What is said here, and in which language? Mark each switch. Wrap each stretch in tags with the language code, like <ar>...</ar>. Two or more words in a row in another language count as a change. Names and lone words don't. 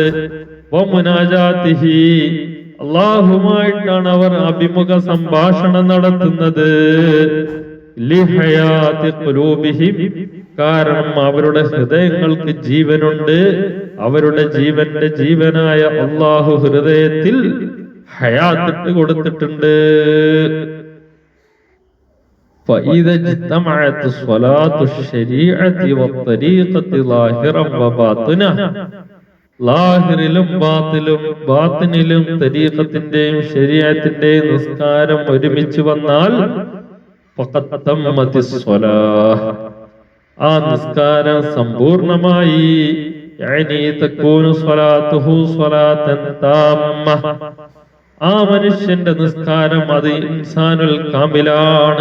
<ml>വമുനാജാതിഹി, അല്ലാഹുമായിട്ടാണ് അവർ അഭിമുഖ സംഭാഷണം നടത്തുന്നത്.</ml> <ar>لحياة قلوبهم,</ar> <ml>കാരണം അവരുടെ ഹൃദയങ്ങൾക്ക് ജീവനുണ്ട്. അവരുടെ ജീവന്റെ ജീവനായ അല്ലാഹു ഹൃദയത്തിൽ ഹയാത്ത് കൊടുത്തിട്ടുണ്ട്.</ml> <ar>فإذا اجتمعت صلاة الشريعة والطريقة ظاهرا وباطنا,</ar> <ml>ലാഹിറിലും ബാത്തിനിലും തരീഖത്തിന്റെയും ശരീഅത്തിന്റെയും നിസ്കാരം ഒരുമിച്ച് വന്നാൽ</ml> <ar>فقد تمت الصلاة,</ar> <ml>ആ നിസ്കാരം സമ്പൂർണമായി.</ml> <ar>يعني تكون صلاته صلاة تامة,</ar> <ml>ആ മനുഷ്യന്റെ നിസ്കാരം അത് ഇൻസാനുൽ കാമിലാണ്.</ml>